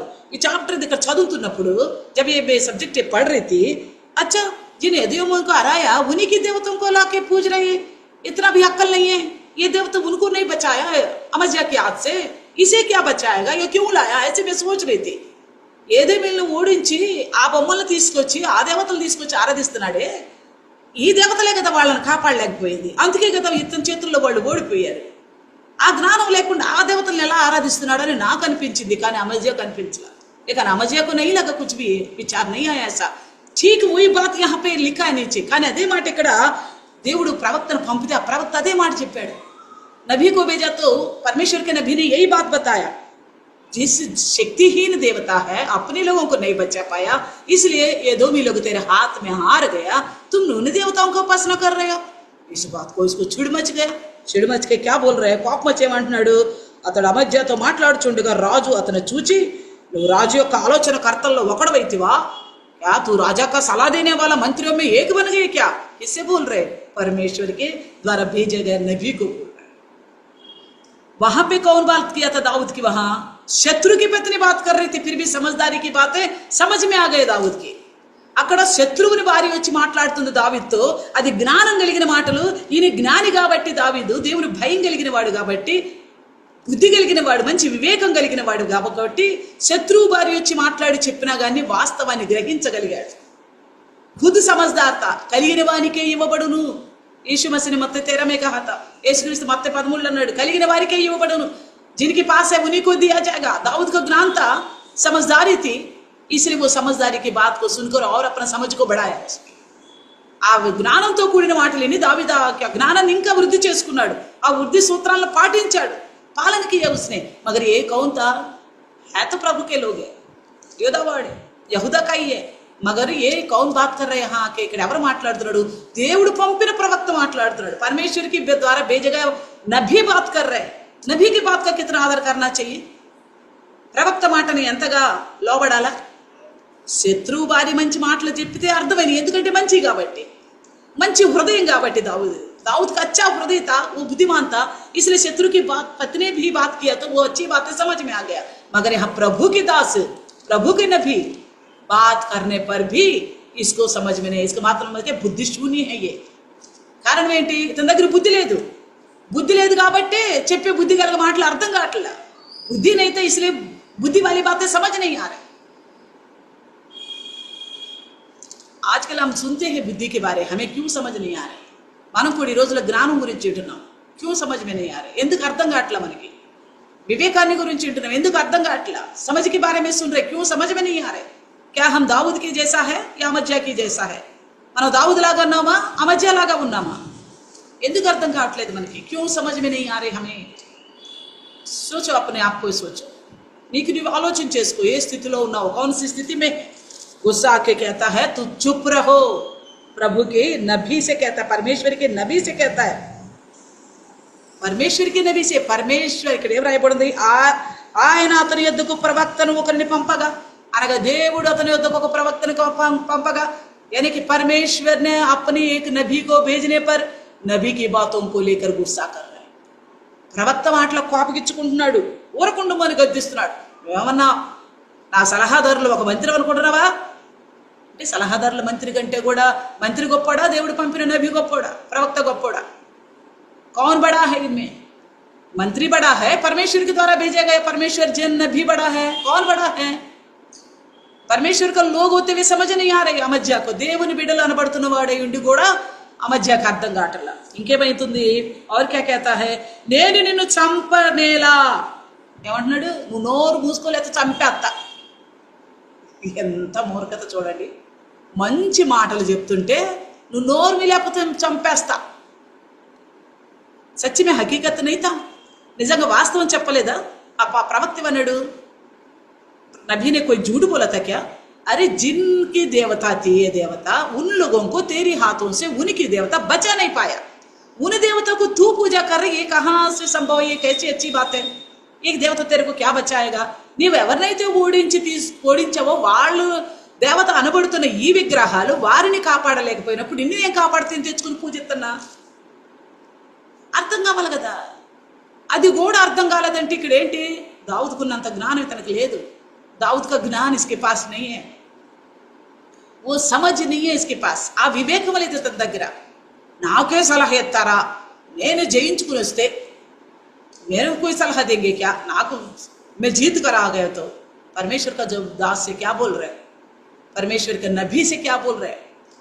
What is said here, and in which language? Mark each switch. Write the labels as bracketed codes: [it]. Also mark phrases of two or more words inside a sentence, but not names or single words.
[te] ఈ చాప్టర్ ఇక్కడ చదువుతున్నప్పుడు [hi] जब ये सब्जेक्ट पढ़ रही थी, अच्छा जिन यदुओं को हराया उन्हीं की देवताओं को लाके पूज रही है, इतना भी अक्ल नहीं है. ये देवता उनको नहीं बचाया अमज्या के हाथ से, इसे क्या बचाएगा, ये क्यों लाया, ऐसे मैं सोच रही थी. [te] ఏదేమీలను ఓడించి ఆ బొమ్మలను తీసుకొచ్చి ఆ దేవతలు తీసుకొచ్చి ఆరాధిస్తున్నాడే, ఈ దేవతలే కదా వాళ్ళని కాపాడలేకపోయింది, అందుకే కదా ఇతని చేతుల్లో వాళ్ళు ఓడిపోయారు. ఆ జ్ఞానం లేకుండా ఆ దేవతలను ఎలా ఆరాధిస్తున్నాడని నాకు అనిపించింది, కానీ అమజ్యాకు అనిపించలా. [hi] लेकिन अमजिया को नहीं लगा, कुछ भी विचार नहीं आया ऐसा. ठीक वही बात यहाँ पे लिखा है नीचे. [te] కానీ అదే మాట ఇక్కడ దేవుడు ప్రవక్తను పంపితే ఆ ప్రవక్త అదే మాట చెప్పాడు. [hi] नबी को भेजा तो परमेश्वर के नबी ने यही बात बताया, जिस शक्तिहीन देवता है अपने लोगों को नहीं बचा पाया, इसलिए ये दो भी लोग तेरे हाथ में हार गया, तुम उन देवताओं को उपासना कर रहे हो. इस बात को इसको चिड़ मच गया. चिड़ मच के क्या बोल रहे हैं, [te] కోపం వచ్చేమంటున్నాడు. అతడు అమజ్యాతో మాట్లాడుచుండగా రాజు అతను చూచి, నువ్వు రాజు యొక్క ఆలోచన కర్తల్లో ఒకడవైతివా? [hi] क्या तू राजा का सलाह देने वाला मंत्रियों में एक बन गए क्या? इससे बोल रहे परमेश्वर के द्वारा भेजे गए नबी को बोल रहे. वहां पे कौन बात किया था दाऊद की? वहां शत्रु की पत्नी बात कर रही थी, फिर भी समझदारी की बातें समझ में आ गए दाऊद की. [te] అక్కడ శత్రువుని భార్య వచ్చి మాట్లాడుతుంది దావీదుతో, అది జ్ఞానం కలిగిన మాటలు. ఈయన జ్ఞాని కాబట్టి దావీదు దేవుని భయం కలిగిన వాడు కాబట్టి, బుద్ధి కలిగిన వాడు, మంచి వివేకం కలిగిన వాడు కాబట్టి శత్రువు భార్య వచ్చి మాట్లాడి చెప్పినా కానీ వాస్తవాన్ని గ్రహించగలిగాడు. ఖుద్ సమజ్దార్తా కలిగిన వానికే ఇవ్వబడును. [hi] यीशु मसीह ने मत्ती 13 में कहा था, यीशु क्रिस्त मत्ती 13 [te] అన్నాడు, కలిగిన వారికే ఇవ్వబడును. [hi] जिनके पास है उन्हीं को दिया जाएगा. दाऊद को ज्ञान था, समझदारी थी, इसलिए वो समझदारी की बात को सुनकर और अपना समझ को बढ़ाया. [te] ఆ జ్ఞానంతో కూడిన మాటలని దావీదు జ్ఞానాన్ని ఇంకా వృద్ధి చేసుకున్నాడు. ఆ వృద్ధి సూత్రాలను పాటించాడు, [hi] पालन किया उसने. मगर ये कौन था? है तो प्रभु के लोग है, యోధావాడే, యహూదా का ही है. मगर ये कौन बात कर रहे हैं यहाँ के? [te] ఇక్కడ ఎవరు మాట్లాడుతున్నాడు? దేవుడు పంపిన ప్రవక్త మాట్లాడుతున్నాడు. [hi] परमेश्वर की द्वारा भेजे गए नबी बात कर रहे हैं. नबी की बात का कितना आदर करना चाहिए? [te] ప్రవక్త మాటని ఎంతగా లోబడాలా? శత్రువు భార్య మంచి మాటలు చెప్పితే అర్థమైంది, ఎందుకంటే మంచి కాబట్టి, మంచి హృదయం కాబట్టి. [hi] दाऊद का अच्छा हृदय था, वो बुद्धिमान था, इसलिए शत्रु की बात पत्नी ने भी बात किया तो वो अच्छी बातें समझ में आ गया. मगर यहाँ प्रभु के दास, प्रभु के नबी बात करने पर भी इसको समझ में नहीं. इसका मतलब बुद्धि शून्य है. ये कारण [te] ఏంటి? ఇతని దగ్గర బుద్ధి లేదు. బుద్ధి లేదు కాబట్టి చెప్పే బుద్ధి కలిగ మాటలు అర్థం కావట్లా. [hi] బుద్ధి नहीं था, इसलिए बुद्धि वाली बातें समझ नहीं आ रही. आजकल हम सुनते हैं बुद्धि के बारे, हमें क्यों समझ नहीं आ रही? [te] మనం కూడా ఈ రోజుల జ్ఞానం గురించి వింటున్నాం, [hi] क्यूं समझ में नहीं आ रहा, [te] ఎందుకు అర్థం కావట్లా? మనకి వివేకాన్ని గురించి వింటున్నాం, ఎందుకు అర్థం కావట్లా? [hi] समझ के बारे में सुन रहे, क्यों समझ में नहीं आ रहे? क्या हम दाऊद की जैसा है या అమజ్యా की जैसा है? [te] మనం దావుద్ లాగా ఉన్నామా, అమజ్యా లాగా ఉన్నామా? ఎందుకు అర్థం కావట్లేదు మనకి? [hi] क्यों समझ में नहीं आ रहे हमें? सोचो, अपने आप को सोचो, [te] నీకు నువ్వు ఆలోచన చేసుకో, ఏ స్థితిలో ఉన్నావు, [hi] कौन सी स्थिति में? गुस्सा आके कहता है तू चुप रहो. प्रभु के नबी से कहता है, परमेश्वर के नबी से कहता है, परमेश्वर के नबी से. [te] परमेश्वर ఇక్కడ ఏం రాయబడింది? ఆయన అతని యొద్దకు ప్రవక్తను ఒకరిని పంపగా, అనగా దేవుడు అతని యొద్దకు ఒక ప్రవక్తను పంపగా, [hi] यानी कि परमेश्वर ने अपने एक नबी को भेजने पर नबी की बातों को लेकर गुस्सा कर रहे हैं. [te] ప్రవక్త మాటల కోపగిచ్చుకుంటున్నాడు, ఊరకుండమని గద్దిస్తున్నాడు. ఏమన్నా నా సలహాదారులు ఒక మంత్రి అనుకుంటున్నావా? అంటే సలహాదారుల మంత్రి కంటే కూడా మంత్రి గొప్పడా, దేవుడు పంపిన నబీ గొప్పడా, ప్రవక్త గొప్పడా? [hi] कौन बड़ा है इनमें? मंत्री बड़ा है, परमेश्वर के द्वारा भेजे गए परमेश्वर जन नबी बड़ा है. कौन बड़ा है? परमेश्वर का लोग होते हुए समझ नहीं आ रहे అమజ్యా को. [te] దేవుని బిడ్డలు అనబడుతున్న వాడే ఉండి కూడా అమజ్యాకు అర్థం కావట్లా. ఇంకేమైతుంది? [hi] और क्या कहता है? [te] నేను నిన్ను చంపనేలా. ఏమంటున్నాడు? నువ్వు నోరు మూసుకోలేక చంపేస్తా. ఎంత మూర్ఖత చూడండి. మంచి మాటలు చెప్తుంటే నువ్వు నోరు లేకపోతే చంపేస్తా. [hi] सच्ची में हकीकत नहीं था, [te] నిజంగా వాస్తవ చెప్పలేదా? ఆ ప్రవక్త అన్నాడు, [hi] नबी ने कोई झूठ बोला था क्या? अरे जिनकी देवता थी ये देवता, उन लोगों को तेरी हाथों से उनकी देवता बचा नहीं पाया. उन देवता को तू पूजा कर रही है, कहाँ से संभव? ये कैसी अच्छी बात है? एक देवता तेरे को क्या बचाएगा? [te] నీవు ఎవరినైతే ఓడించావో వాళ్ళు దేవత అనబడుతున్న ఈ విగ్రహాలు వారిని కాపాడలేకపోయినప్పుడు నిన్ను నేను కాపాడుతుంది తెచ్చుకుని పూజిస్తున్నా. అర్థం కావాలి కదా. అది కూడా అర్థం కాలేదంటే ఇక్కడ ఏంటి? దావుద్కున్నంత జ్ఞానం ఇతనికి లేదు. [hi] दाऊद का ज्ञान इसके पास नहीं है, वो समझ नहीं है इसके पास. [te] ఆ వివేకం లేదు ఇతని దగ్గర. నాకే సలహా ఇస్తారా? నేను జయించుకుని వస్తే [hi] मेरे कोई सलाह देंगे क्या? नाको मैं जीत कर आ गया तो परमेश्वर का जो दास से क्या बोल रहे, परमेश्वर के नबी से क्या बोल रहे?